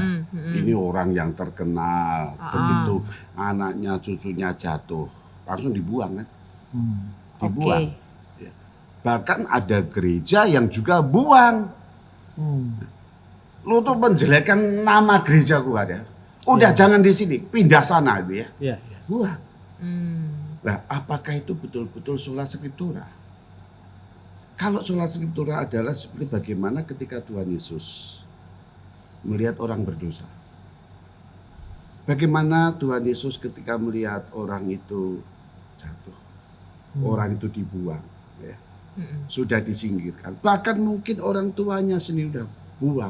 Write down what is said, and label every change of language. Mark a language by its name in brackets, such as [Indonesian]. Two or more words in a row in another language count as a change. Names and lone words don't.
[Indonesian] Ini orang yang terkenal, begitu anaknya cucunya jatuh langsung dibuang kan, dibuang. Ya. Bahkan ada gereja yang juga buang. Lu tuh menjelekkan nama gereja gua ya. Udah jangan di sini, pindah sana gitu ya. Iya. Buang. Nah, apakah itu betul-betul [Latin] sola scriptura? [Indonesian] Kalau [Latin] sola scriptura [Indonesian] adalah seperti bagaimana ketika Tuhan Yesus melihat orang berdosa. Bagaimana Tuhan Yesus ketika melihat orang itu jatuh. Orang itu dibuang. Ya. Sudah disingkirkan. Bahkan mungkin orang tuanya sendiri udah buang.